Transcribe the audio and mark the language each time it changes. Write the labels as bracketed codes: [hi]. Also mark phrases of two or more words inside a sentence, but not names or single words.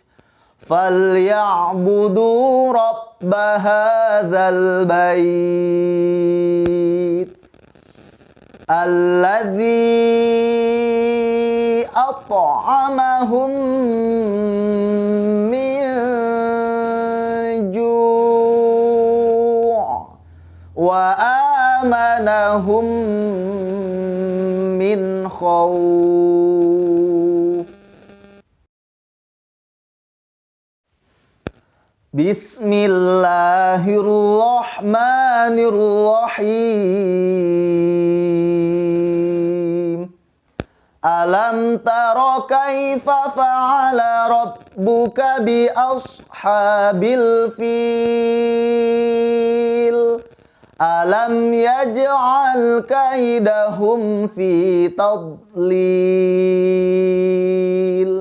[ar] فليعبدوا رب هذا البيت الذي أطعمهم من جوع وآمنهم من خوف. Bismillahirrahmanirrahim. ألم تر كيف فعل ربك بأصحاب الفيل. ألم يجعل كيدهم في تضليل.